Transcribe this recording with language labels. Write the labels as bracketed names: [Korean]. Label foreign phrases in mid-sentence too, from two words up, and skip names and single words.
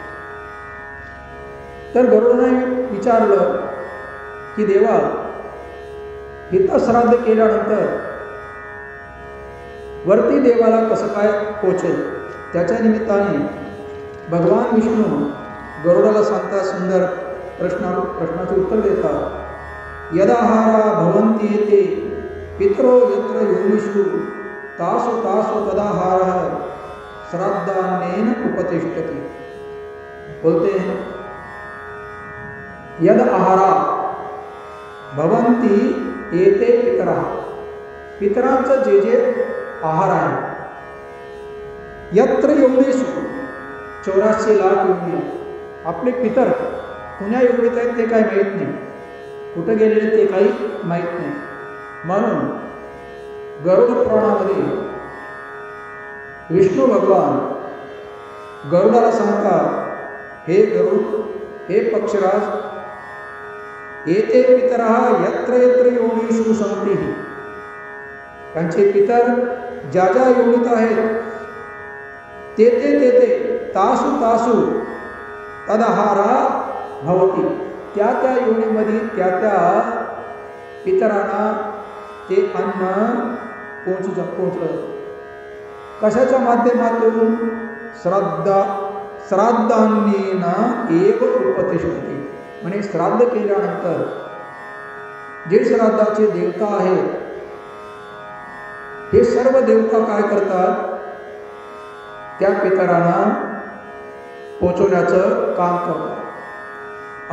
[Marathi] तर गरुडाने विचारलं की देवा इथं श्राद्ध केल्यानंतर वरती देवाला कसं काय पोचेल? त्याच्या निमित्ताने भगवान विष्णू गरुडाला सांगता सुंदर प्रश्नाचे उत्तर देतात. [Sanskrit] यदाहारा भवन्ति येते पितरो यत्र योनिषु तासु तासु तदाहारः श्राद्धान्नेन उपतिष्ठति. [Hindi] बोलते हैं [Sanskrit] यद आहारा भवन्ति येते पितरः, [Marathi] पितरांचं जे आहार आहे, [Sanskrit] यत्र योनिषु [Marathi] 84 लाख योनी, आपले पितर कुण्या योनीत आहेत ते काही माहीत नाही, कुठं गेलेले ते काही माहीत नाही. म्हणून गरुड पुराणामध्ये विष्णू भगवान गरुडाला सांगतात, हे गरुड, हे पक्षराज, [Sanskrit] येते पितरः यत्र यत्र योनिषु सन्ति, [Marathi] त्यांचे पितर ज्या योनीत आहेत [Sanskrit] तेथे तासु तासु तदाहारा भवति, [Marathi] त्या योनीमध्ये त्या पितरांना ते अन्न पोचलं. कशाच्या माध्यमातून? [Sanskrit] श्राद्धान्नेन एव उपतिष्ठति. [Marathi] म्हणजे श्राद्ध केल्यानंतर जे श्राद्धाचे देवता आहेत हे सर्व देवता काय करतात? त्या पितरांना पोचवण्याचं काम करतात.